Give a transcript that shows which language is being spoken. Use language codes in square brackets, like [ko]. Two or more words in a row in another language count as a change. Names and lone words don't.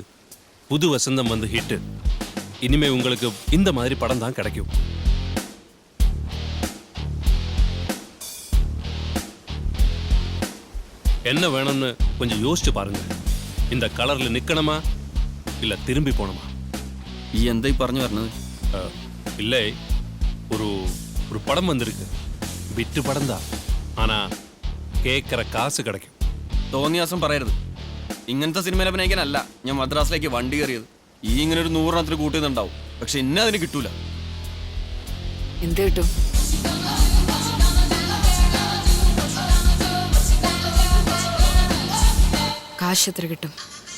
[ta] புது வசந்தம் வந்து ஹிட்டு. இனிமே உங்களுக்கு இந்த மாதிரி படம் தான் கிடைக்கும். என்ன வேணும்னு கொஞ்சம் யோசிச்சு பாருங்க. இந்த கலர்ல நிக்கணுமா இல்ல திரும்பி போகணுமா? [ml] എന്തായി പറഞ്ഞു പറഞ്ഞത്? [ta] இல்லை, ஒரு ஒரு படம் வந்திருக்கு. விட்டு படம் தான், ஆனா கேட்குற காசு கிடைக்கும். [ml] തോന്നിയാസം പറയരുത്. ഇങ്ങനത്തെ സിനിമയിൽ അഭിനയിക്കാനല്ല ഞാൻ മദ്രാസിലേക്ക് വണ്ടി കയറിയത്. ഈ ഇങ്ങനെ ഒരു 100 കൂട്ടുന്നുണ്ടാവും, പക്ഷെ ഇന്നെ അതിന് കിട്ടൂല. എന്ത് കിട്ടും? കാശ് എത്ര കിട്ടും?